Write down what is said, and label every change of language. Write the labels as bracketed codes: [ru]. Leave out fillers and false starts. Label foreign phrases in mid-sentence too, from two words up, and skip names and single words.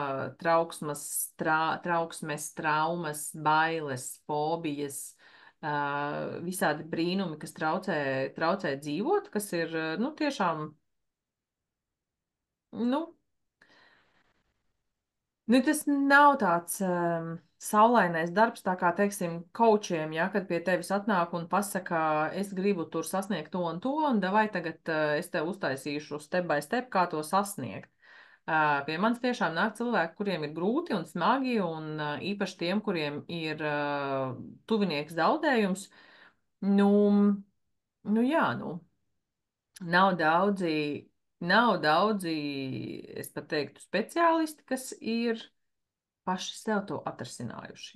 [lv] trauksmes, traumas, bailes, fobijas, visādi brīnumi, kas traucē dzīvot, kas ir, nu, tiešām, nu, nu, tas nav tāds saulainais darbs, tā kā, teiksim, kaučiem, ja, kad pie tevis atnāk un pasaka, es gribu tur sasniegt to, un davai tagad es tev uztaisīšu [en] step by step, [lv] kā to sasniegt. Pie manis tiešām nāk cilvēki, kuriem ir grūti un smagi, un īpaši tiem, kuriem ir tuvinieks zaudējums. Nu, nu jā, nu, nav daudzi, nav daudzi, es pat teiktu, speciālisti, kas ir paši sev to atrisinājuši.